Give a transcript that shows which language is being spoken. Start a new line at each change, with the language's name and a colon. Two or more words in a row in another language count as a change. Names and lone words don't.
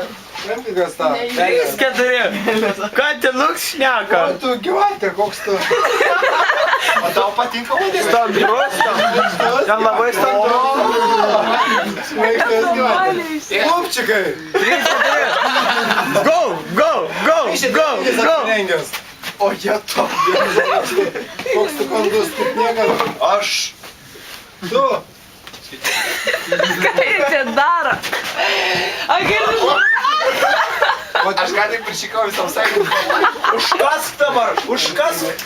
Lithuanian: 3, 4. Katinuks šneka. Tu gyvantė, koks tu. O tau patinka vadinti? Standrus. Ten labai standrus. Klubčikai. 3, 4.
English: Go, go, go, go, go.
Lithuanian: O jie to. Koks tu kandus, kaip niekada. Aš. Tu. Ką jie čia daro? Aš ką tik prišikau visam sakyti. Užkask dabar, užkask.